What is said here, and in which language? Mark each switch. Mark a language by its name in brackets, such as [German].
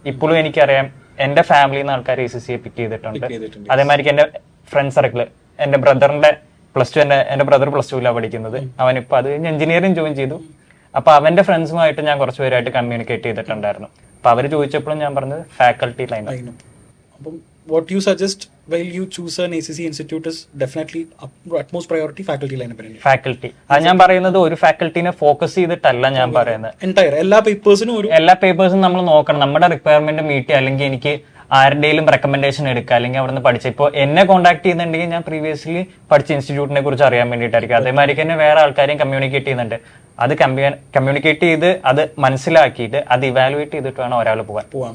[Malayalam] ഇപ്പോഴും എനിക്കറിയാം എന്റെ ഫാമിലിയിൽ നിന്ന് ആൾക്കാർ ACCA പിക്ക് ചെയ്തിട്ടുണ്ട്. അതേമാതിരി എന്റെ ഫ്രണ്ട് സർക്കിള്, എന്റെ ബ്രദറിന്റെ +2, എന്റെ ബ്രദർ +2 പഠിക്കുന്നത്. അവനിപ്പോ അത് കഴിഞ്ഞ് എഞ്ചിനീയറിംഗ് ജോയിൻ ചെയ്തു. അപ്പൊ അവന്റെ ഫ്രണ്ട്സുമായിട്ട് ഞാൻ കുറച്ച് പേരായിട്ട് കമ്മ്യൂണിക്കേറ്റ് ചെയ്തിട്ടുണ്ടായിരുന്നു. അപ്പൊ അവര് ചോദിച്ചപ്പോഴും ഞാൻ പറഞ്ഞത് ഫാക്കൽറ്റി ലൈൻ. അപ്പം [English] what you suggest while you choose an ACC institute is definitely utmost priority faculty lineup. [Malayalam] Faculty അത് ഞാൻ പറയുന്നത് ഒരു ഫാക്കൽറ്റിനെ ഫോക്കസ് ചെയ്തിട്ടല്ല ഞാൻ പറയുന്നത്. Entire എല്ലാ പേപ്പേഴ്സിനും ഒരു എല്ലാ പേപ്പേഴ്സും നമ്മൾ നോക്കണം, നമ്മുടെ റിക്വയർമെന്റ് മീറ്റ് ചെയ്യുക, അല്ലെങ്കിൽ എനിക്ക് ആരുടെയും റെക്കമെൻഡേഷൻ എടുക്കുക, അല്ലെങ്കിൽ അവിടെ നിന്ന് പഠിച്ച ഇപ്പോൾ എന്നെ കോൺടാക്ട് ചെയ്യുന്നുണ്ടെങ്കിൽ ഞാൻ പ്രീവിയസ്ലി പഠിച്ച ഇൻസ്റ്റിറ്റ്യൂട്ടിനെ കുറിച്ച് അറിയാൻ വേണ്ടിയിട്ടായിരിക്കും. അതേമാതിരി തന്നെ വേറെ ആൾക്കാരെയും കമ്മ്യൂണിക്കേറ്റ് ചെയ്യുന്നുണ്ട്. അത് കമ്മ്യൂണിക്കേറ്റ് ചെയ്ത് അത് മനസ്സിലാക്കിയിട്ട് അത് ഇവാലുവേറ്റ് ചെയ്തിട്ട് വേണം ഒരാൾ പോകാൻ